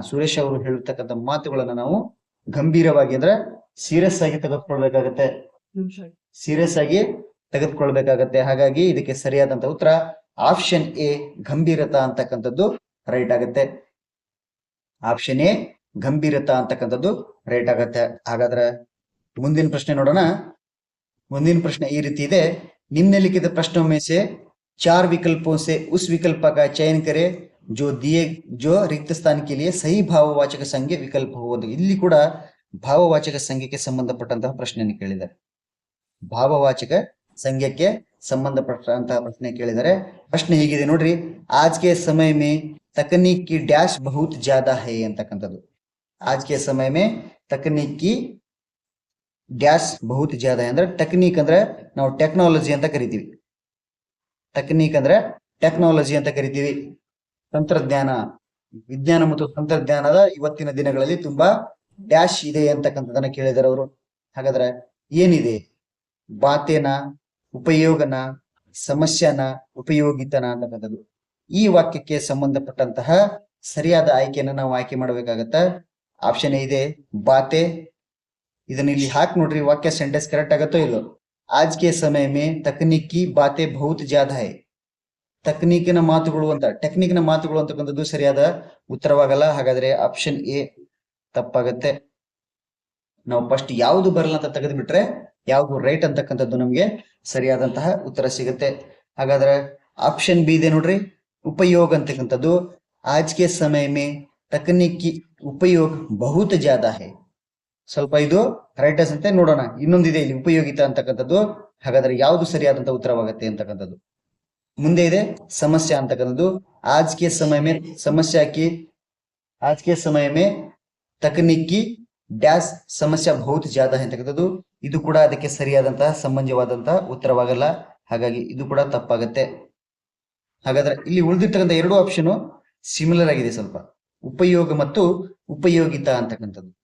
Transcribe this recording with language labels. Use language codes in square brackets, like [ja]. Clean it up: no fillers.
[kn] ಸುರೇಶ್ ಅವರು ಹೇಳಿರ್ತಕ್ಕಂಥ ಮಾತುಗಳನ್ನ ನಾವು ಗಂಭೀರವಾಗಿ ಅಂದ್ರೆ ಸೀರಿಯಸ್ ಆಗಿ ತೆಗೆದುಕೊಳ್ಬೇಕಾಗತ್ತೆ. ಸೀರಿಯಸ್ ಆಗಿ ತೆಗೆದುಕೊಳ್ಬೇಕಾಗತ್ತೆ. ಹಾಗಾಗಿ ಇದಕ್ಕೆ ಸರಿಯಾದಂತ ಉತ್ತರ ಆಪ್ಷನ್ ಎ ಗಂಭೀರತಾ ಅಂತಕ್ಕಂಥದ್ದು ರೈಟ್ ಆಗತ್ತೆ. ಆಪ್ಷನ್ ಎ ಗಂಭೀರತಾ ಅಂತಕ್ಕಂಥದ್ದು ರೈಟ್ ಆಗತ್ತೆ. ಹಾಗಾದ್ರೆ ಮುಂದಿನ ಪ್ರಶ್ನೆ ನೋಡೋಣ. ಮುಂದಿನ ಪ್ರಶ್ನೆ ಈ ರೀತಿ ಇದೆ. [hi] निम्नलिखित प्रश्नों में से 4 विकल्पों से उस विकल्प का चयन करें जो रिक्त स्थान के लिए सही ಭಾವವಾಚಕ ಸಂಖ್ಯೆ ವಿಕಲ್ಪ ಹೋಗುವುದು. [kn] ಇಲ್ಲಿ ಕೂಡ ಭಾವವಾಚಕ ಸಂಖ್ಯೆಗೆ ಸಂಬಂಧಪಟ್ಟಂತಹ ಪ್ರಶ್ನೆಯನ್ನು ಕೇಳಿದ್ದಾರೆ. ಭಾವವಾಚಕ ಸಂಖ್ಯೆಗೆ ಸಂಬಂಧಪಟ್ಟಂತಹ ಪ್ರಶ್ನೆ ಕೇಳಿದರೆ ಪ್ರಶ್ನೆ ಹೀಗಿದೆ ನೋಡ್ರಿ. [hi] आज के समय में तकनीक की डैश बहुत ज्यादा है [kn] ಅಂತಕ್ಕಂಥದ್ದು. [hi] आज के समय में तकनीक की ಡ್ಯಾಶ್ ಬಹುತ್ ಜ್ಯಾದ [kn] ಅಂದ್ರೆ ಟೆಕ್ನಿಕ್ ಅಂದ್ರೆ ನಾವು ಟೆಕ್ನಾಲಜಿ ಅಂತ ಕರಿತೀವಿ. ಟೆಕ್ನಿಕ್ ಅಂದ್ರೆ ಟೆಕ್ನಾಲಜಿ ಅಂತ ಕರಿತೀವಿ. ತಂತ್ರಜ್ಞಾನ, ವಿಜ್ಞಾನ ಮತ್ತು ತಂತ್ರಜ್ಞಾನದ ಇವತ್ತಿನ ದಿನಗಳಲ್ಲಿ ತುಂಬಾ ಡ್ಯಾಶ್ ಇದೆ ಅಂತಕ್ಕಂಥದನ್ನ ಕೇಳಿದಾರೆ ಅವರು. ಹಾಗಾದ್ರೆ ಏನಿದೆ? ಬಾತೇನ, ಉಪಯೋಗನ, ಸಮಸ್ಯೆನ, ಉಪಯೋಗಿತನ ಅಂತಕ್ಕಂಥದ್ದು. ಈ ವಾಕ್ಯಕ್ಕೆ ಸಂಬಂಧಪಟ್ಟಂತಹ ಸರಿಯಾದ ಆಯ್ಕೆಯನ್ನು ನಾವು ಆಯ್ಕೆ ಮಾಡಬೇಕಾಗತ್ತ. ಆಪ್ಷನ್ ಎ ಇದೆ ಬಾತೆ. ಇದನ್ನ ಇಲ್ಲಿ ಹಾಕಿ ನೋಡ್ರಿ, ವಾಕ್ಯ ಸೆಂಟೆನ್ಸ್ ಕರೆಕ್ಟ್ ಆಗತ್ತೋ ಇಲ್ಲೋ. [hi] आज के समय में तकनीकी बातें बहुत ज्यादा है. [kn] ತಕನೀಕಿನ ಮಾತುಗಳು ಅಂತ, ಟೆಕ್ನಿಕ್ನ ಮಾತುಗಳು ಅಂತಕ್ಕಂಥದ್ದು ಸರಿಯಾದ ಉತ್ತರವಾಗಲ್ಲ. ಹಾಗಾದ್ರೆ ಆಪ್ಷನ್ ಎ ತಪ್ಪಾಗತ್ತೆ. ನಾವು ಫಸ್ಟ್ ಯಾವುದು ಬರಲ್ಲ ಅಂತ ತೆಗೆದು ಬಿಟ್ರೆ ಯಾವುದು ರೈಟ್ ಅಂತಕ್ಕಂಥದ್ದು ನಮ್ಗೆ ಸರಿಯಾದಂತಹ ಉತ್ತರ ಸಿಗುತ್ತೆ. ಹಾಗಾದ್ರೆ ಆಪ್ಷನ್ ಬಿ ಇದೆ ನೋಡ್ರಿ, ಉಪಯೋಗ ಅಂತಕ್ಕಂಥದ್ದು. [hi] आज के समय में तकनीकी उपयोग बहुत ज्यादा है. [kn] ಸ್ವಲ್ಪ ಇದು ರೈಟ್ ಅಂತೆ ನೋಡೋಣ. ಇನ್ನೊಂದಿದೆ ಇಲ್ಲಿ ಉಪಯೋಗಿತ ಅಂತಕ್ಕಂಥದ್ದು. ಹಾಗಾದ್ರೆ ಯಾವುದು ಸರಿಯಾದಂತ ಉತ್ತರವಾಗುತ್ತೆ ಅಂತಕ್ಕಂಥದ್ದು. ಮುಂದೆ ಇದೆ ಸಮಸ್ಯೆ ಅಂತಕ್ಕಂಥದ್ದು. [hi] आज के समय में समस्या की आज के समय में तकनीकी ಡ್ಯಾಶ್ ಸಮಸ್ಯೆ ಬಹುತ್ ಜ್ಯಾದ [kn] ಅಂತಕ್ಕಂಥದ್ದು. ಇದು ಕೂಡ ಅದಕ್ಕೆ ಸರಿಯಾದಂತಹ ಸಂಬಂಧವಾದಂತಹ ಉತ್ತರವಾಗಲ್ಲ. ಹಾಗಾಗಿ ಇದು ಕೂಡ ತಪ್ಪಾಗತ್ತೆ. ಹಾಗಾದ್ರೆ ಇಲ್ಲಿ ಉಳಿದಿರ್ತಕ್ಕಂಥ ಎರಡು ಆಪ್ಷನ್ ಸಿಮಿಲರ್ ಆಗಿದೆ ಸ್ವಲ್ಪ, ಉಪಯೋಗ ಮತ್ತು ಉಪಯೋಗಿತ ಅಂತಕ್ಕಂಥದ್ದು.